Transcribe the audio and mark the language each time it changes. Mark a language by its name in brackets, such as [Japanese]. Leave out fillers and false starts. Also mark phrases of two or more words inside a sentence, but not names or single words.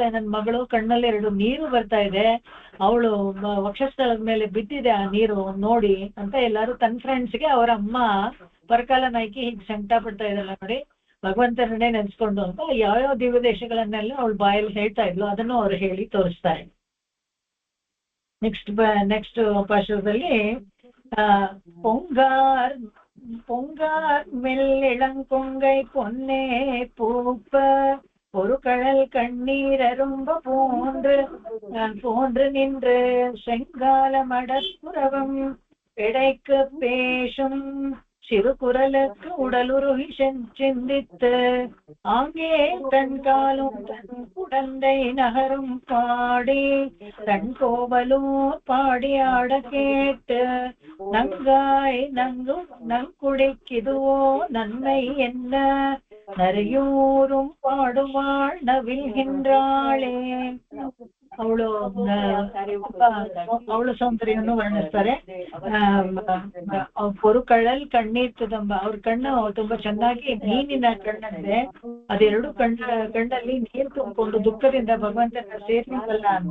[Kannada] ನನ್ನ ಮಗಳು ಕಣ್ಣಲ್ಲಿ 2 ನೀರು ಬರ್ತಾ ಇದೆ, ಅವಳು ವಕ್ಷಸ್ಥಳದ ಮೇಲೆ ಬಿದ್ದಿದೆ ಆ ನೀರು ನೋಡಿ ಅಂತ ಎಲ್ಲಾರು ತನ್ನ ಫ್ರೆಂಡ್ಸ್ಗೆ ಅವರ ಅಮ್ಮ ಪರಕಾಲ ನಾಯ್ಕಿ ಹೀಗೆ ಸಂಕಟ ಪಡ್ತಾ ಇದ್ದಾಳೆ ನೋಡಿ ಭಗವಂತನನ್ನೇ ನೆನೆಸ್ಕೊಂಡು ಅಂತ ಯಾವ್ಯಾವ ದಿವ್ಯ ದೇಶಗಳನ್ನೆಲ್ಲ ಅವಳು ಬಾಯಲ್ಲಿ ಹೇಳ್ತಾ ಇದ್ಲು ಅದನ್ನು ಅವ್ರು ಹೇಳಿ ತೋರಿಸ್ತಾರೆ. ನೆಕ್ಸ್ಟ್ ಪಾಶದಲ್ಲಿ [Tamil] பொங்கார் மெல்லிளங்கொங்கை பொன்னே பூப்ப ஒரு கடல் கண்ணீர் அரும்ப போன்று நின்று செங்கால மடப்புறவம் இடைக்கு பேசும் சிறு குரலுக்கு உடலுருகி சிந்தித்து ஆங்கே தன் காலும் தன் குடந்தை நகரும் பாடி தன் கோவலூர் பாடி ஆட கேட்டு நங்காய் நங்குடிக்கிதுவோ நன்மை என்ன நரையூரும் பாடுவாள் நವಿಲ್கின்றாளே. [Kannada] ಅವಳು ಸೌಂದರ್ಯವನ್ನು ವರ್ಣಿಸ್ತಾರೆ. [Tamil] பொருகளல் கண்ணீர்ததம்ப, [Kannada] ಅವ್ರ ಕಣ್ಣು ತುಂಬಾ ಚೆನ್ನಾಗಿ ಮೀನಿನ ಕಣ್ಣಂತೆ, ಅದೆರಡು ಕಣ್ಣಲ್ಲಿ ನೀರು ತುಂಬಿಕೊಂಡು ದುಃಖದಿಂದ ಭಗವಂತನ ಸೇರ್ಲಿಲ್ಲ ಅಂತ.